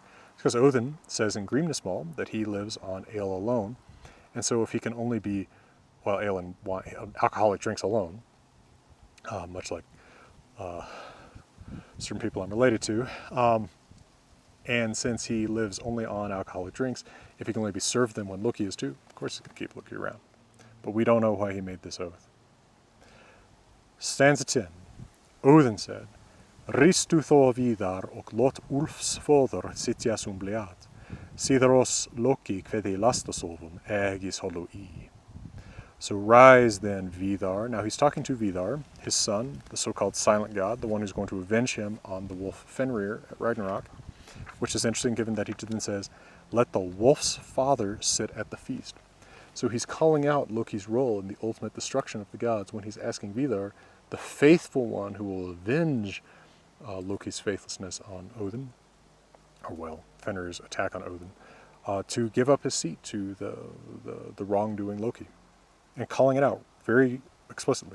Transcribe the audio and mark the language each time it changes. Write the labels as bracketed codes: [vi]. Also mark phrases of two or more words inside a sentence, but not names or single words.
[en] Because Odin says in Grimnismal that he lives on ale alone, and so if he can only be, ale and wine, alcoholic drinks alone, much like certain people I'm related to, and since he lives only on alcoholic drinks, if he can only be served them when Loki is too, of course he can keep Loki around. But we don't know why he made this oath. Stanza 10. Odin said, [non] Ristu þó vidar og lot Ulfs fóður sitja sumbleat, síðar oss Loki kveði lastasovum egis holu I. [en] So rise then, Vidar. Now he's talking to Vidar, his son, the so-called silent god, the one who's going to avenge him on the wolf Fenrir at Ragnarok, which is interesting given that he then says, let the wolf's father sit at the feast. So he's calling out Loki's role in the ultimate destruction of the gods when he's asking Vidar, the faithful one who will avenge Loki's faithlessness on Odin, or Fenrir's attack on Odin, to give up his seat to the wrongdoing Loki, and calling it out very explicitly.